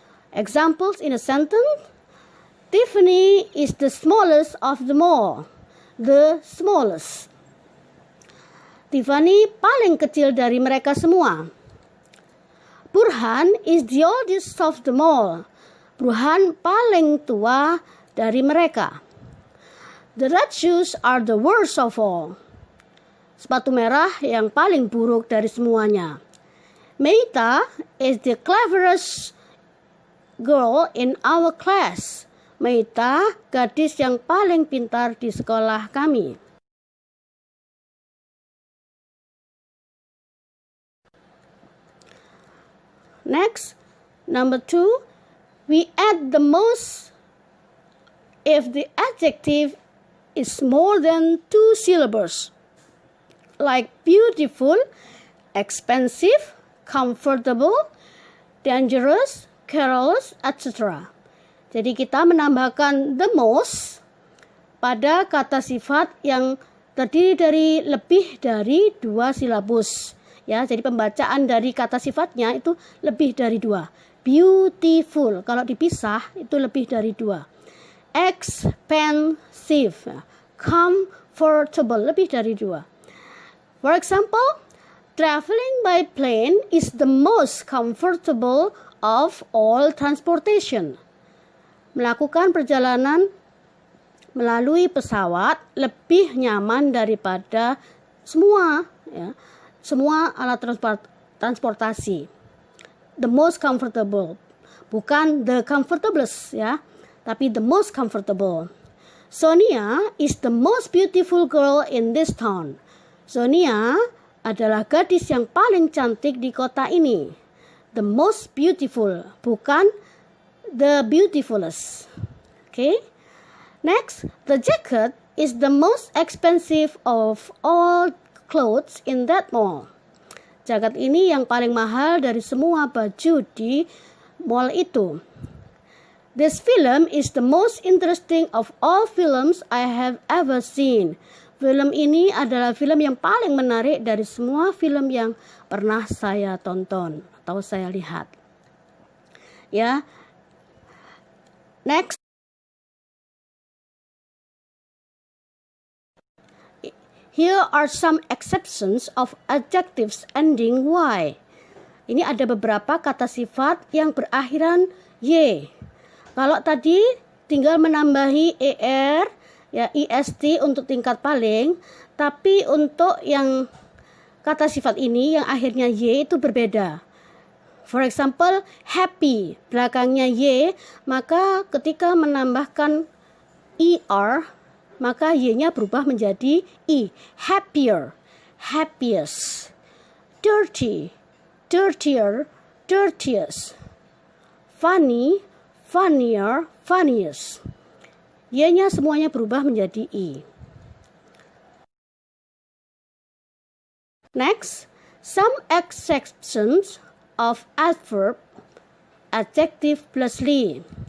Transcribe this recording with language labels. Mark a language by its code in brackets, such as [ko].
[en] Examples in a sentence: Tiffany is the smallest of them all. The smallest. [id] Tiffany paling kecil dari mereka semua. [en] Burhan is the oldest of them all. [id] Burhan paling tua dari mereka. [en] The red shoes are the worst of all. [id] Sepatu merah yang paling buruk dari semuanya. [en] Meita is the cleverest girl in our class. [id] Meita, gadis yang paling pintar di sekolah kami. [en] Next, number 2, we add the most if the adjective is more than 2 syllables, like beautiful, expensive, comfortable, dangerous, careless, etc. [id] Jadi kita menambahkan the most pada kata sifat yang terdiri dari lebih dari 2 silabus. Ya, jadi pembacaan dari kata sifatnya itu lebih dari 2. Beautiful, kalau dipisah itu lebih dari 2. Expensive, comfortable, lebih dari 2. [en] For example, traveling by plane is the most comfortable of all transportation. [id] Melakukan perjalanan melalui pesawat lebih nyaman daripada semua, ya, semua alat transportasi. [en] The most comfortable, bukan the comfortablest, ya, tapi the most comfortable. Sonia is the most beautiful girl in this town. [id] Sonia adalah gadis yang paling cantik di kota ini. [en] The most beautiful, bukan the beautifulest. Okay. Next, the jacket is the most expensive of all clothes in that mall. [id] Jaket ini yang paling mahal dari semua baju di mall itu. [en] This film is the most interesting of all films I have ever seen. [id] Film ini adalah film yang paling menarik dari semua film yang pernah saya tonton atau saya lihat. Ya. Next. [en] Here are some exceptions of adjectives ending y. [id] Ini ada beberapa kata sifat yang berakhiran y. Kalau tadi tinggal menambahi er, ya, ist untuk tingkat paling, tapi untuk yang kata sifat ini yang akhirnya y itu berbeda. [en] For example, [id] happy, belakangnya y, maka ketika menambahkan er, maka y-nya berubah menjadi i. [en] Happier, happiest. Dirty, dirtier, dirtiest. Funny, funnier, funniest. [id] Y-nya semuanya berubah menjadi i. [en] Next, some exceptions of adverb, adjective plus ly.